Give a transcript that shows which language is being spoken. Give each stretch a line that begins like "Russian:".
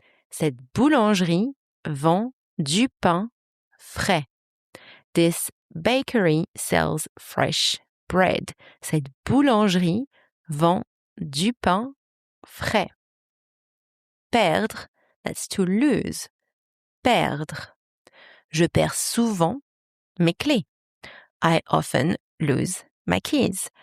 French: Cette boulangerie vend du pain frais.
English: This bakery sells fresh bread.
French: Cette boulangerie vend du pain frais.
English: Perdre, that's to lose. Perdre.
French: Je perds souvent mes clés.
English: I often lose my keys.